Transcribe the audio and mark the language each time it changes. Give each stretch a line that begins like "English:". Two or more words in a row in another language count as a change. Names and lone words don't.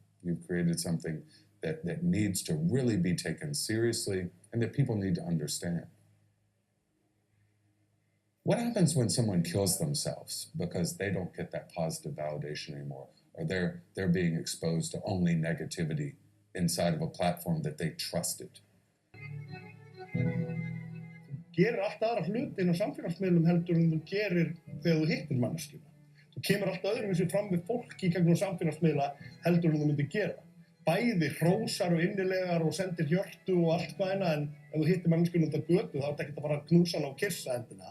English: You've created something that needs to really be taken seriously and that people need to understand. What happens when someone kills themselves because they don't get that positive validation anymore, or they're being exposed to only negativity inside of a platform that they trusted?
Icelandic: Þú gerir allt aðra hluti inn á samfélagsmiðlum heldur en þú gerir þegar þú hittir manneskjuna. Þú kemur allt öðruvísi fram við fólk í gegnum samfélagsmiðla heldur en þú myndir gera. Bæði hrósar og innilegar og sendir hjörtu og allt hvað en ef þú hittir manneskjuna út á götu þá ertu ekkert að fara að knúsa hana og kyssa hendina.